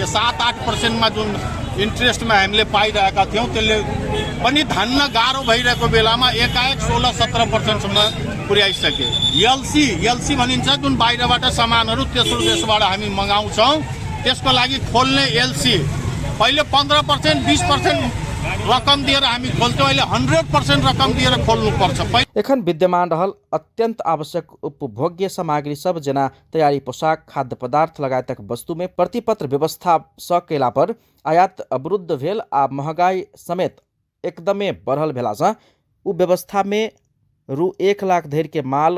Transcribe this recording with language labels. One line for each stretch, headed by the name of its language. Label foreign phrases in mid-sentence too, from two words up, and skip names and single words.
Nepali: 7-8% मा जुन इन्ट्रेस्टमा हामीले पाइरहेका थियौँ त्यसले पनि धान्न गाह्रो भइरहेको बेलामा एकाएक 16-17% सम्म पुर्याइसके। एलसी भनिन्छ जुन बाहिरबाट सामानहरू तेस्रो देशबाट हामी मगाउँछौँ त्यसको लागि खोल्ने एलसी पहिले 15% 20% रकम दिएर हामी खोल्थ्यौँ, अहिले 100% रकम दिएर खोल्नु पर्छ।
Maithili: एखन विद्यमान रहल अत्यंत आवश्यक उपभोग्य सामग्री सब जना तैयारी पोशाक, खाद्य पदार्थ लगायतक वस्तु में प्रतिपत्र व्यवस्था स केला पर आयात अवरुद्ध भेल आ महंगाई समेत एकदमै बढ़ल भेला सँ उ व्यवस्था में रु 1 लाख धरि के माल